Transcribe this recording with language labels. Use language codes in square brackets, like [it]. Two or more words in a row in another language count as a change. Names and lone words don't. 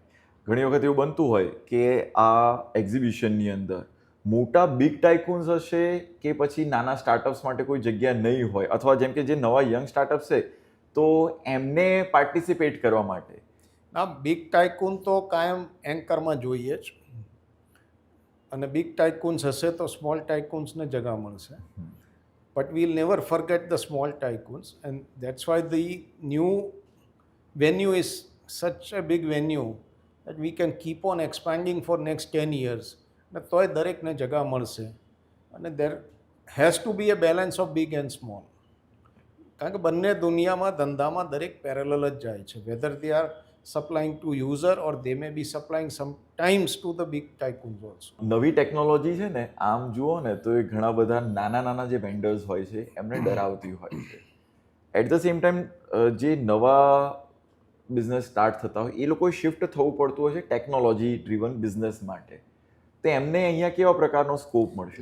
[gu] ઘણી વખત એવું બનતું હોય કે આ એક્ઝિબિશનની અંદર મોટા [en] big tycoons [gu] હશે કે પછી નાના સ્ટાર્ટઅપ્સ માટે કોઈ જગ્યા નહીં હોય, અથવા જેમ કે જે નવા [en] young startups [gu] છે તો એમને પાર્ટિસિપેટ કરવા માટે? ના, [en] big tycoon [gu] તો કાયમ એન્કરમાં જોઈએ જ, અને [en] big tycoons [gu] હશે તો [en] small tycoonsને [gu] જગા મળશે. [en] but we'll never forget the small tycoons and that's why the new venue is such a big venue that we can keep on expanding for next 10 years. [gu] અને તોય દરેકને જગા મળશે. [en] અને there has to be a balance of big and small. [gu] કારણ કે બંને દુનિયામાં ધંધામાં દરેક પેરેલલ જ જાય છે, [en] whether they are supplying to user or they may be supplying sometimes to the big tycoons also. [gu] નવી ટેકનોલોજી છે ને, આમ જુઓ ને તો એ ઘણા બધા નાના જે વેન્ડર્સ હોય છે એમને ડરાવતી હોય છે. [en] at the same time [gu] જે નવા [en] business start [gu] થતા હોય એ લોકોએ શિફ્ટ થવું પડતું હોય છે [en] technology driven business [gu] માટે. તો એમને અહીંયા કેવા પ્રકારનો સ્કોપ મળશે?